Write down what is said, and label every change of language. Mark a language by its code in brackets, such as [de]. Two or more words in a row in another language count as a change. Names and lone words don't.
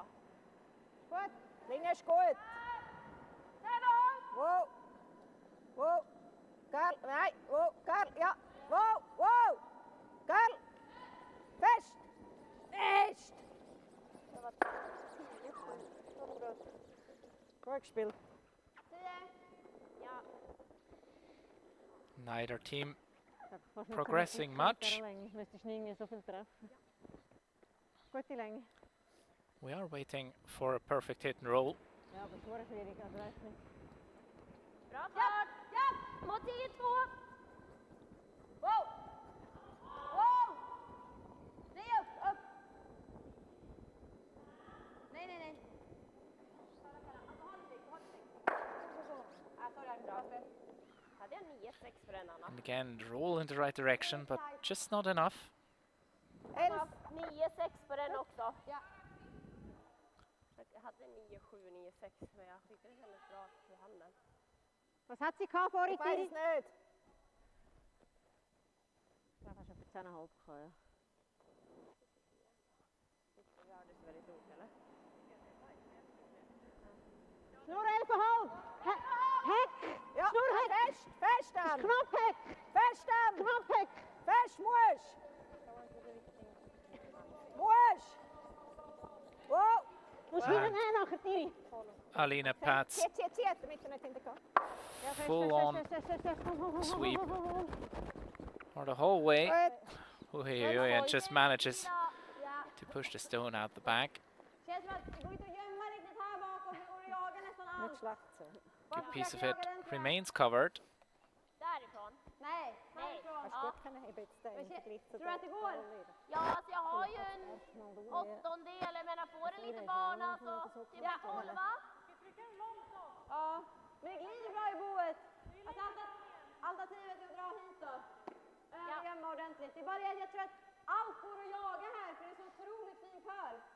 [de] Gut. Linie ist gut. Wow. Gerl, nein. Wow. Gerl, ja. Wow. Gerl. Fest. Gut gespielt. Ja. [en] Neither team progressing much. [de] Müsstest du irgendwie so viel treffen. Gute Länge. [en] We are waiting for a perfect hit and roll. [de] Ja, aber es war schwierig, also weißt nicht. [sv] Bra fart. Ja, mot 10-2. Wow! Nej, upp! Nej. Hade jag 9-6 för den, Anna? [en] And again, roll in the right direction, but just not enough. [sv] 9-6 på den också. Ja. Jag hade 9-7, 9-6, men jag tyckte det kändes bra i handen. [de] Was hat sie gehabt vorhin? Ich weiß es nicht. Ja, fast auf 10,5 gekommen, ja. [sv] Ja, det är väldigt roligt, eller? [de] Schnur 11,5! Heck! Ja, Schnurheck! fest dann. Knopfheck! Fest dann. Knopfheck! Fest, musst. Wow. Musst wieder näher nachher, Tiri. Alina Pats Zieh, damit er nicht hinterkommt. Ja, fest, [en] Full [de] fest, [en] on [de] fest, fest, fest, fest. [en] sweep. For the whole way. [de] Gut. [en] And just manages [de] Ja. [en] to push the stone out the back. [sv] Känns som att det går inte att gömma riktigt här bakom. Det går att jaga nästan allt. [de] Nicht schlecht so. [en] Good piece of it. Remains covered. [sv] Därifrån. Nej, härifrån. [de] Hast du gut können heben jetzt den im Vergleich zu [sv] Tror du att det går? Ja, alltså jag har ju en åttondel, jag menar får en liten bana så typ en 12. Ja, men det glider bra i boet. Alltså alternativet är att dra hit då. Gömma ordentligt. Det är bara det att jag tror att allt går att jaga här för det är så otroligt fin kör.